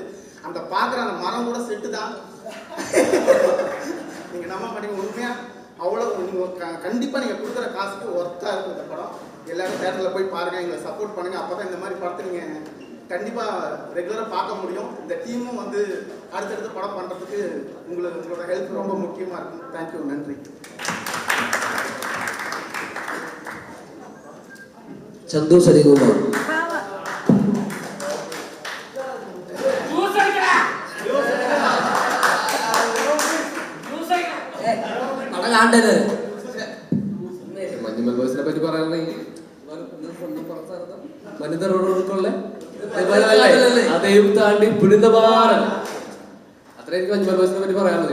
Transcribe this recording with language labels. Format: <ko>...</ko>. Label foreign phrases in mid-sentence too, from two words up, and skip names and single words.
<ta>அந்த பார்க்குற அந்த மரம் கூட செட்டு தான். நீங்கள் நம்ப மாட்டீங்க, உண்மையாக அவ்வளோ கண்டிப்பாக நீங்கள் கொடுக்குற காசுக்கு ஒர்த்தாக இருக்கும் இந்த படம். எல்லாரும் தேட்டரில் போய் பாருங்கள், எங்களை சப்போர்ட் பண்ணுங்கள். அப்போ தான் இந்த மாதிரி படத்தை நீங்கள் கண்டிப்பாக ரெகுலராக பார்க்க முடியும். இந்த டீமும் அடுத்தடுத்து படம் பண்ணுறதுக்கு உங்களோட ஹெல்ப் ரொம்ப முக்கியமாக இருக்கும். தேங்க்யூ, நன்றி.</ta> <ml>ചന്തു സരികുമാർ. മഞ്ഞുമൽ ബോയ്സിനെ പറ്റി പറയുകയാണെങ്കിൽ മനിതരോടുള്ള അതെയും താണ്ടി പുനിതമാരൻ, അത്ര എനിക്ക് മഞ്ഞുമൽ ബോയ്സിനെ പറ്റി പറയാനുള്ളത്.</ml>